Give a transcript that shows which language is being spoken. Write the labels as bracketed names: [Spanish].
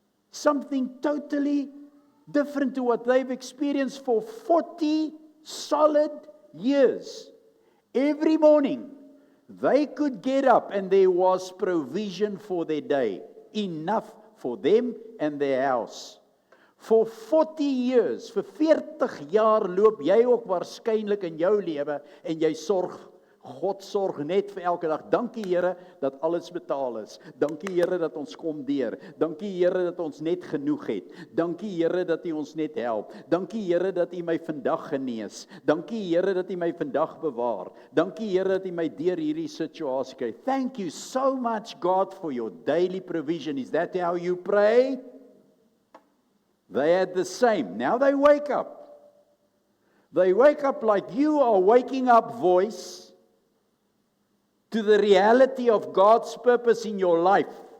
[English] Something totally different to what they've experienced for 40 solid years. Every morning, they could get up and there was provision for their day. Enough for them and their house. For 40 years, [Afrikaans] vir 40 jaar loop jy ook waarskynlik in jou lewe en jy sorg, God sorg net vir elke dag. Dankie Here dat alles betaal is. Dankie Here dat ons kom deur. Dankie Here dat ons net genoeg het. Dankie Here dat U ons net help. Dankie Here dat U my vandag genees. Dankie Here dat U my vandag bewaar. Dankie Here dat U my deur hierdie situasie kry. [English] Thank you so much God for your daily provision. Is that how you pray? They had the same. Now they wake up. They wake up like you are waking up, voice, to the reality of God's purpose in your life.